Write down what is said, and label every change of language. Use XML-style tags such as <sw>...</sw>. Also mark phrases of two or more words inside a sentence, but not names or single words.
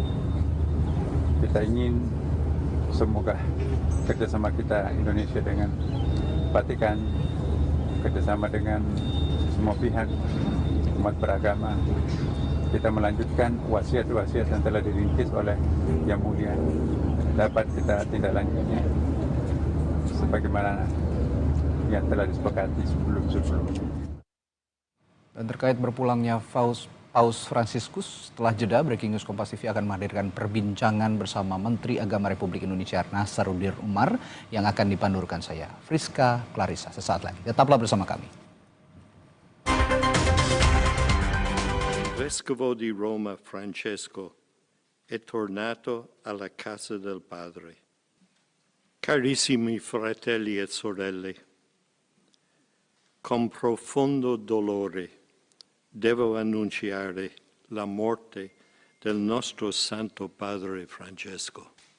<id>Kita ingin semoga kerjasama kita Indonesia dengan Vatikan, kerjasama dengan semua pihak umat beragama, kita melanjutkan wasiat-wasiat yang telah dirintis oleh Yang Mulia dapat kita tindak lanjutnya sebagaimana yang telah disepakati sebelum-sebelumnya. Dan terkait berpulangnya Paus Fransiskus, setelah jeda Breaking News Kompas TV akan menghadirkan perbincangan bersama Menteri Agama Republik Indonesia Nasaruddin Umar yang akan dipandurkan saya, Friska Clarissa, sesaat lagi. Tetaplah bersama kami.</id> <it>Vescovo di Roma Francesco è tornato alla casa del Padre. Carissimi fratelli e sorelle, con profondo dolore devo annunciare la morte del nostro Santo Padre Francesco.</it>